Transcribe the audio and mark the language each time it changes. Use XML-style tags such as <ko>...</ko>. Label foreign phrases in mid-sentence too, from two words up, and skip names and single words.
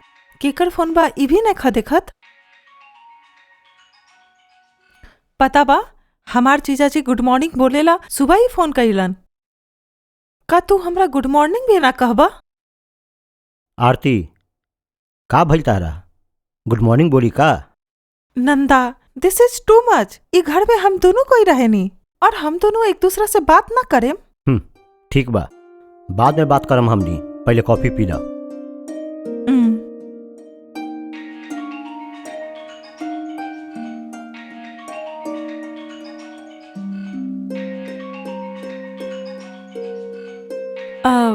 <bho>केकर फोन बा ई भी नहीं देखत? पता बा, हमार जीजाजी</bho> <en>good morning</en> <bho>बोलेला सुबह ही फोन कइलन। का तू हमरा</bho> <en>good morning</en> <bho>भी ना कहबा? आरती, का भइल तारा?</bho> <en>good morning</en> <bho>बोली का? नंदा,</bho> <en>this is too much.</en> <bho>ई घर में हम दोनों कोई रहेनी और हम दोनों एक दूसरा से बात ना करें। हम्म, ठीक बा, बाद में बात करम हमनी। पहले कॉफी पी ला। हम्म, अ,</bho>